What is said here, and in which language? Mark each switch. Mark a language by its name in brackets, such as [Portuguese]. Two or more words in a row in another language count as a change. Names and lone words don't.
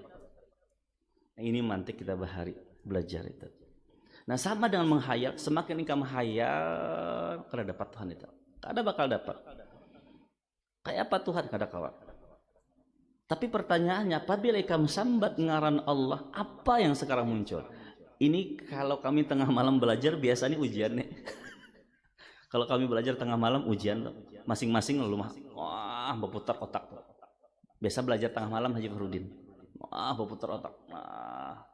[Banjar] Nah, ini mantik kita bahari belajar itu. Nah sama dengan menghayal, semakin engkau menghayal kada dapat Tuhan itu, kada bakal dapat. Kayak apa Tuhan kada kawan. Tapi pertanyaannya, apabila kamu sambat ngaran Allah, [Indonesian] apa yang sekarang muncul? Ini kalau kami tengah malam belajar, biasanya ujian nih. Kalau kami belajar tengah malam, ujian masing-masing lalu wah, berputar otak. Biasa belajar tengah malam Haji Farudin. Wah, berputar otak. Wah.